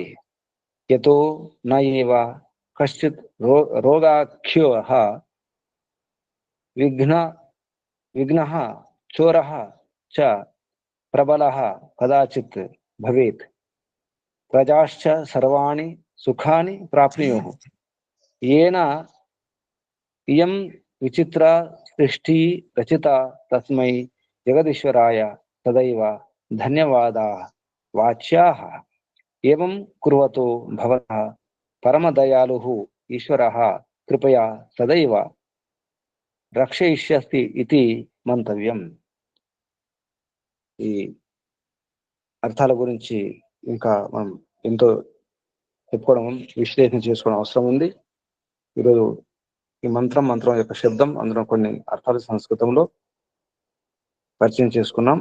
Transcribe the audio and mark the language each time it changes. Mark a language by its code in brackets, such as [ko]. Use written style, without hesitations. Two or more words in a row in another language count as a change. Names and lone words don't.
[sa] యతో న ఏవ కశ్చిత్ రోగాఖ్యోః విఘ్నః చోరః చ ప్రబలః కదాచిత్ భవేత్ ప్రజాశ్చ సర్వాణి సుఖాని ప్రాప్నుయుః. येन इयं विचित्र सृष्टि रचिता तस्मै जगदीश्वराय सदैव धन्यवादाः वाच्याः. एवं कुर्वतो भवतः परमदयालुः ईश्वरः कृपया सदैव రక్షయిష్యస్తి ఇది మంతవ్యం. [te] ఈ అర్థాల గురించి ఇంకా మనం ఎంతో చెప్పుకోవడం విశ్లేషణ చేసుకోవడం అవసరం ఉంది. ఈరోజు ఈ మంత్రం యొక్క శబ్దం అందులో కొన్ని అర్థాలు సంస్కృతంలో పరిచయం చేసుకున్నాం.